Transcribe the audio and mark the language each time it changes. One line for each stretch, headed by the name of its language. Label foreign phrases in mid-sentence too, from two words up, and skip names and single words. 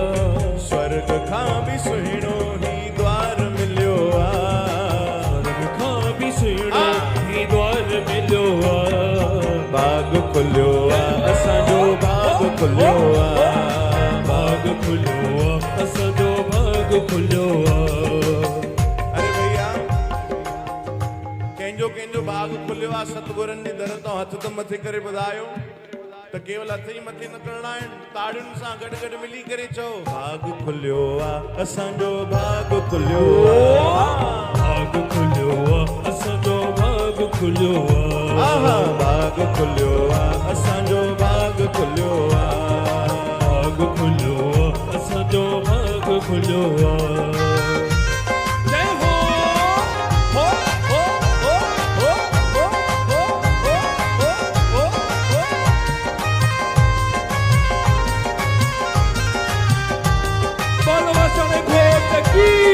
Sindhi: स्वर्ग खां भी सुहिणो ही द्वार मिलियो आ, स्वर्ग खां भी सुहिणो ही द्वार मिलियो आ। भाग खुलियो आ असांजो भाग खुलियो आ, भाग खुलियो आ असांजो भाग खुलियो आ। अरे भैया कंहिंजो कंहिंजो भाग खुलियो आ, सतगुरनि जी दर तां हथ त मथे करे ॿुधायो त केवल हथ ई मथे न करणा आहिनि, ताड़ियुनि सां गॾु गॾु मिली करे चओ भाग खुलियो आ असांजो भाग खुलियो आ, भाग खुलियो आ असांजो भाग खुलियो आ। भाग खुलियो आ असांजो भाग खुलियो आ, भाग खुलियो आ असांजो भाग खुलियो आ। जय हो हो हो हो हो हो हो हो हो हो।
Hindi: बोलो वसण घोट की